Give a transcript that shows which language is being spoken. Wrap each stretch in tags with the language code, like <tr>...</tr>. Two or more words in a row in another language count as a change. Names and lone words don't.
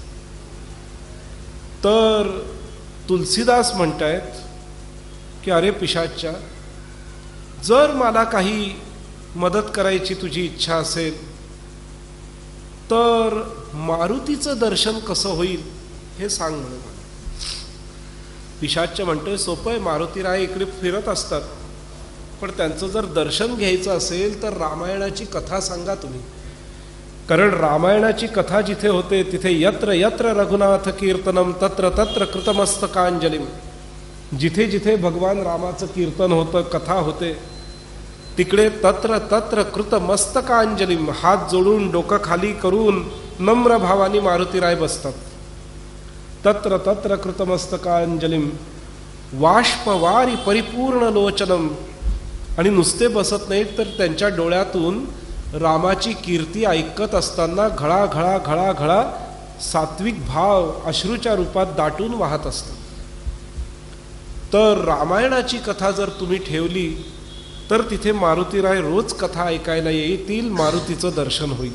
<mr>तर तुलसीदास म्हणतायत की अरे पिशाच्चा, जर मला काही मदत करायची तुझी इच्छा असेल तर मारुतीचं दर्शन कसं होईल हे सांग म्हणे. पिशाच्च म्हणतोय, सोपं आहे, मारुतीराय इकडे फिरत असतात, पण त्यांचं जर दर्शन घ्यायचं असेल तर रामायणाची कथा सांगा तुम्ही. कारण रामायणाची कथा जिथे होते तिथे</mr> <sa>यत्र यत्र रघुनाथ कीर्तनम तत्र तत्र कृतमस्तकांजलिम.</sa> <mr>जिथे जिथे भगवान रामाचं कीर्तन होतं, कथा होते, तिकडे</mr> <sa>तत्र तत्र कृतमस्तकांजलिम,</sa> <mr>हात जोडून डोकं खाली करून नम्र भावानी मारुतीराय बसतात.</mr> <sa>तत्र तत्र कृतमस्तकांजलिम वाष्पवारी परिपूर्ण लोचनम.</sa> <mr>आणि नुसते बसत नाहीत, तर त्यांच्या डोळ्यातून रामाची कीर्ती ऐकत असताना घळा घळा घळा घळा सात्विक भाव अश्रूच्या रूपात दाटून वाहत असतात. तर रामायणाची कथा जर तुम्ही ठेवली तर तिथे मारुतीराय रोज कथा ऐकायला येतील, मारुतीचं दर्शन होईल.</mr>